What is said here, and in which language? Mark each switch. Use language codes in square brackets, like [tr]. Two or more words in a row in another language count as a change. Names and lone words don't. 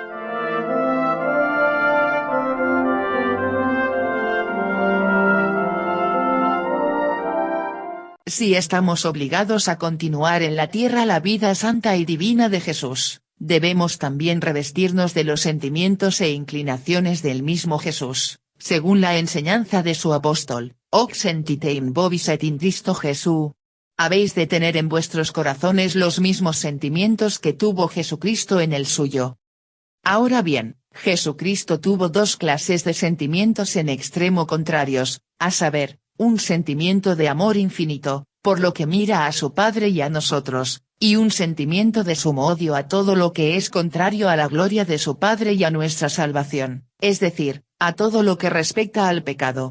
[es] Si estamos obligados a continuar en la tierra la vida santa y divina de Jesús, debemos también revestirnos de los sentimientos e inclinaciones del mismo Jesús, según la enseñanza de su apóstol: [la] Hoc sentite in vobis et in Cristo Jesús. [es] Habéis de tener en vuestros corazones los mismos sentimientos que tuvo Jesucristo en el suyo. Ahora bien, Jesucristo tuvo dos clases de sentimientos en extremo contrarios, a saber, un sentimiento de amor infinito, por lo que mira a su Padre y a nosotros, y un sentimiento de sumo odio a todo lo que es contrario a la gloria de su Padre y a nuestra salvación, es decir, a todo lo que respecta al pecado.